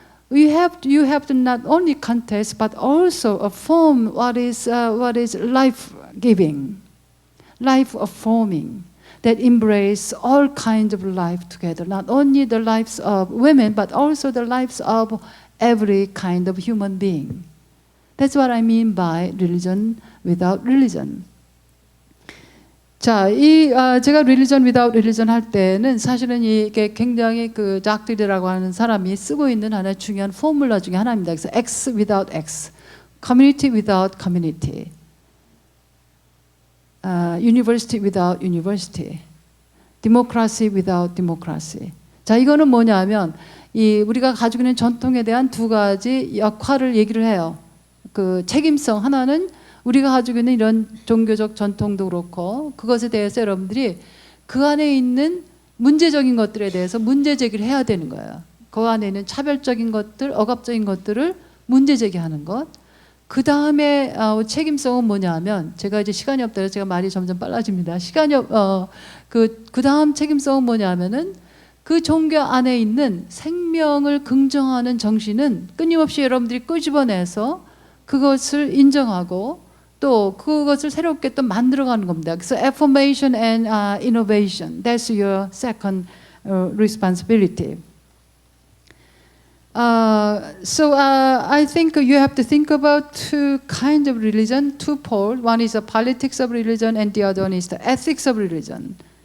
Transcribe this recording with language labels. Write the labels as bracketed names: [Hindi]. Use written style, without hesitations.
[English] You have to not only contest but also affirm what is life-giving, life-affirming, that embrace all kinds of life together, not only the lives of women, but also the lives of every kind of human being. That's what I mean by religion without religion. [Korean] 자, 제가 [English] religion without religion [Korean] 할 때는 사실은 이게 굉장히 그 작들이라고 하는 사람이 쓰고 있는 하나의 중요한 포뮬러 중에 하나입니다. 그래서 [English] X without X, community without community. University without university, democracy without democracy. [Korean] 자, 이거는 뭐냐면 우리가 가지고 있는 전통에 대한 두 가지 역할을 얘기를 해요. 그 책임성 하나는 우리가 가지고 있는 이런 종교적 전통도 그렇고 그것에 대해서 여러분들이 그 안에 있는 문제적인 것들에 대해서 문제 제기를 해야 되는 거예요. 그 안에 있는 차별적인 것들, 억압적인 것들을 문제 제기하는 것. 그 다음에 책임성은 뭐냐면 제가 이제 시간이 없다 해서 제가 말이 점점 빨라집니다. 그 다음 책임성은 뭐냐면은 그 종교 안에 있는 생명을 긍정하는 정신은 끊임없이 여러분들이 끄집어내서 그것을 인정하고 또 그것을 새롭게 또 만들어가는 겁니다. 그래서 [English] affirmation and innovation, that's your second responsibility. I think you have to think about two kinds of religion, two poles. One is the politics of religion and the other one is the ethics of religion.